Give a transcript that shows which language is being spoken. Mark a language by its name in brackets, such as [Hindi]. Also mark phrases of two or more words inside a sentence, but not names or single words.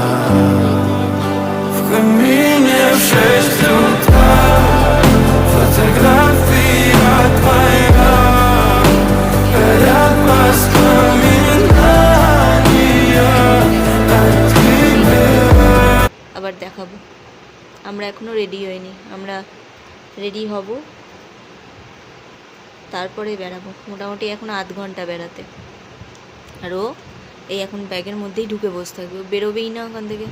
[Russian] В камине в 6 утра фотография твоя. Горят воспоминания о тебе. [Bangla] আবার দেখাবো। আমরা এখনো রেডি হইনি, আমরা রেডি হব, তারপরে বেরাবো। মোটামুটি এখন আধ ঘন্টা বেড়াতে। আর ও এই এখন ব্যাগের মধ্যেই ঢুকে বসে থাকবে, ও বেরোবেই না ওখান থেকে।